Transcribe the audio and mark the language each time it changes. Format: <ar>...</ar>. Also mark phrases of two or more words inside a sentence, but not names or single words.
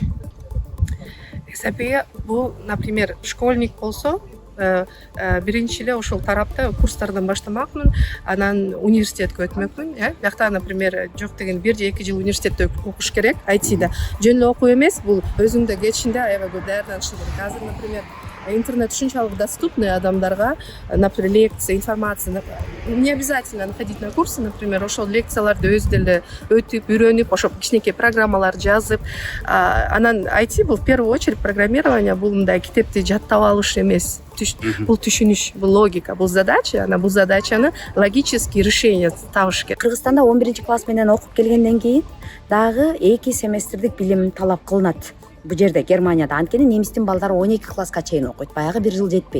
<ky>SAP'ге бул, например, школьник болсо, биринчи эле ошол тарапта курстардан баштамакмын, анан университетке өтмөкмүн, Биякта, например, жок деген 1 же 2 жыл университетте окуш керек, IT'де. Жөн эле окуу эмес, бул өзүңдө кечинде аябай көп даярданышың керек. Азыр, например, интернет ушунчалык доступный адамдарга,</ky> <ru>например, лекция, информация. Не обязательно находить на курсы, например,</ru> <ky>ошол лекцияларды өз деле өтүп, үйрөнүп, ошо кичинекей программалар жазып, анан IT бул</ky> <ru>в первую очередь программирование,</ru> <ky>бул мындай китепти жаттап алыш эмес. Бул түшүнүш, бул логика, бул задача, бул задачаны</ky> <ru>логический решение</ru> <ky>табыш керек. Кыргызстанда 11 класс менен окуп келгенден кийин дагы 2 семестрдик билим талап кылынат. Бул жерде Германияда анткени немистин балдары 12 класска чейин окуйт, баягы 1 жыл жетпейт.</ky>